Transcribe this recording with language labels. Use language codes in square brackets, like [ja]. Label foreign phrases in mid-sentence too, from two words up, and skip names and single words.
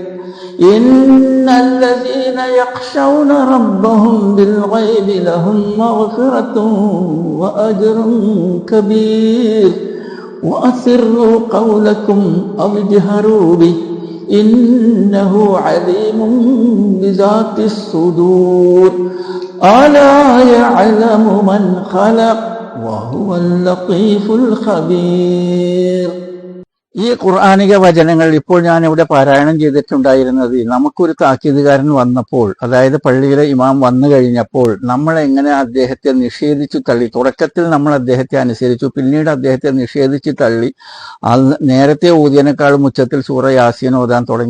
[ar] إن الذين يخشون ربهم بالغيب لهم مغفرة وأجر كبير وأسروا قولكم أو اجهروا به إنه عليم بذات الصدور ألا يعلم من خلق وهو اللطيف الخبير. [ml] ഈ ഖുർആനിക വചനങ്ങൾ ഇപ്പോൾ ഞാൻ ഇവിടെ പാരായണം ചെയ്തിട്ടുണ്ടായിരുന്നത് നമുക്കൊരു താക്കീതുകാരൻ വന്നപ്പോൾ, അതായത് പള്ളിയിലെ ഇമാം വന്നു കഴിഞ്ഞപ്പോൾ നമ്മൾ എങ്ങനെ അദ്ദേഹത്തെ നിഷേധിച്ചു തള്ളി. തുടക്കത്തിൽ നമ്മൾ അദ്ദേഹത്തെ അനുസരിച്ചു, പിന്നീട് അദ്ദേഹത്തെ നിഷേധിച്ചു തള്ളി, നേരത്തെ ഊതിയനേക്കാളും ഉച്ചത്തിൽ സൂറ യാസീൻ ഓതാൻ തുടങ്ങി.